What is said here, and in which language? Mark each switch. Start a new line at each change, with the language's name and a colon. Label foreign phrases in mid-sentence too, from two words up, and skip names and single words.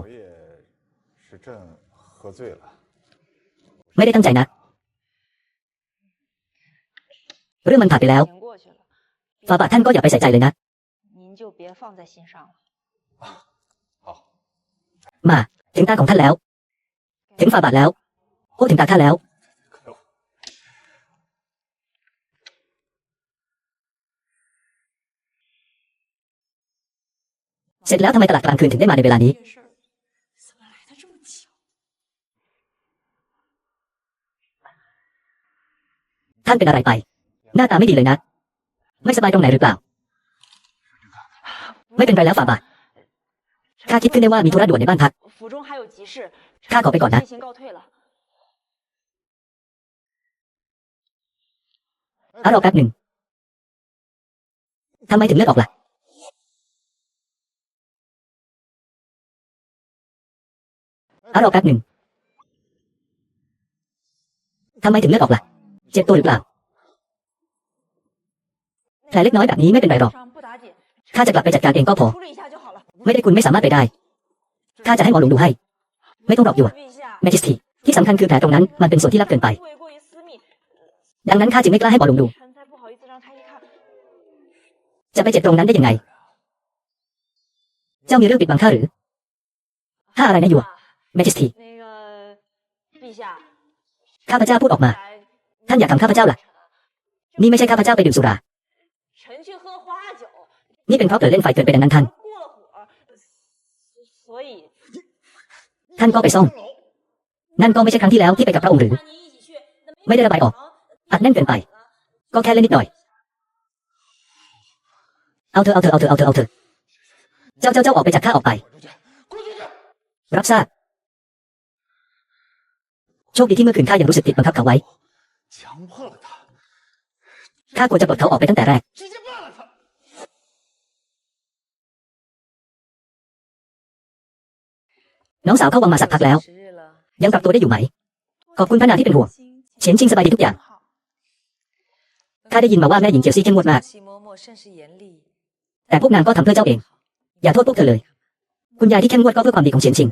Chinese: 昨夜是朕喝醉了。
Thai: ไม่ได้ตั้งใจนะ เรื่องมันผ่านไปแล้ว
Chinese: 过去了，
Thai: ฝ่าบาทท่านก็อย่าไปใส่ใจเลยนะ
Chinese: 您就别放在心上了。好，
Thai: มา ถึงตาของท่านแล้ว ถึงฝ่าบาทแล้วโอ้ถึงตาข้าแล้ว เสร็จแล้วทำไมตลาดกลางคืนถึงได้มาในเวลานี้
Chinese: 这事儿怎么来的这么巧？
Thai: ท่านเป็นอะไรไป หน้าตาไม่ดีเลยนะ ไม่สบายตรงไหนหรือเปล่า ไม่เป็นไรแล้วฝ่าบาทข้าคิดขึ้นได้ว่ามีธุระด่วนในบ้านพัก
Chinese: 府中还有急事，
Thai: ข้าขอไปก่อนนะ
Chinese: 先行告退了。
Thai: รอแป๊บหนึ่งทำไมถึงเลือดออกล่ะ รอแป๊บหนึ่งทำไมถึงเลือดออกล่ะ เจ็บตัวหรือเปล่า แผลเล็กน้อยแบบนี้ไม่เป็นไรหรอก
Chinese: 伤不打紧，
Thai: ข้าจะกลับไปจัดการเองก็พอ
Chinese: 处理一下就好了。
Thai: ไม่ได้คุณไม่สามารถไปได้ ข้าจะให้หมอหลวงดูให้ ไม่ต้องรอกอยู่
Chinese: 陛下，
Thai: แมจิสทีที่สำคัญคือแผลตรงนั้นมันเป็นส่วนที่ลับเกินไป
Chinese: 会过于私密，
Thai: ดังนั้นข้าจึงไม่กล้าให้หมอหลวงดู
Chinese: 臣才不好意思让他一看。
Thai: จะไปเจ็บตรงนั้นได้ยังไง เจ้ามีเรื่องปิดบังข้าหรือถ้าอะไรนะอยู่แมจิสที
Chinese: 那个陛下，
Thai: ข้าพเจ้าพูดออกมา
Chinese: 来
Thai: ท่านอยากทำข้าพเจ้าล่ะ นี่ไม่ใช่ข้าพเจ้าไปดื่มสุรา
Chinese: 臣去喝花酒，
Thai: นี่เป็นเพราะเผลอเล่นไฟเกินไปดังนั้นท่าน
Chinese: 过了火，所以
Thai: ท่านก็ไปซ่อม นั่นก็ไม่ใช่ครั้งที่แล้วที่ไปกับพระองค์หรือ
Chinese: 让您一起去，那
Thai: ไม่ได้ระบายออก อัดแน่นเกินไป ก็แค่เล่นนิดหน่อย เอาเถอะ เจ้าออกไปจากข้าออกไป รับทราบ โชคดีที่เมื่อคืนข้ายังรู้สึกผิดบังคับเขาไว้
Chinese: 强迫了他，
Thai: ข้าควรจะปลดเขาออกไปตั้งแต่แรก
Chinese: 直接办了他。
Thai: น้องสาวเข้าวังมาสักพักแล้ว ยังปรับตัวได้อยู่ไหม ขอบคุณพระนางที่เป็นห่วง เฉียนชิงสบายดีทุกอย่าง ข้าได้ยินมาว่าแม่หญิงเจียวซี่เข้มงวดมาก แต่พวกนางก็ทำเพื่อเจ้าเอง อย่าโทษพวกเธอเลย คุณยายที่เข้มงวดก็เพื่อความดีของเฉียนชิง